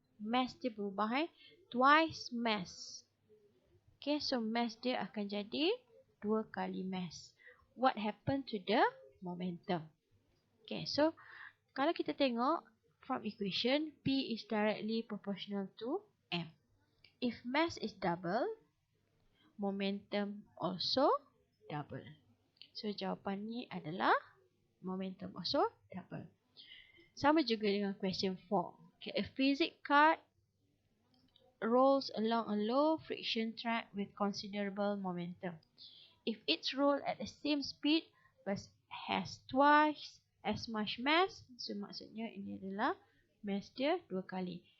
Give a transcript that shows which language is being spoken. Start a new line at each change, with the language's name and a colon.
Malay: Mass dia berubah, twice mass. Okay, so mass dia akan jadi 2 kali mass.
English: What happened to the momentum? Okay, so
Malay: kalau kita tengok
English: from equation, P is directly proportional to M. If mass is double, momentum also double.
Malay: So jawapan ni adalah
English: momentum also double.
Malay: Sama juga dengan question 4.
English: Okay, a Fizik cart rolls along a low friction track with considerable momentum. If it's rolled at the same speed but has twice as much mass, so
Malay: maksudnya ini adalah mass dia 2 kali.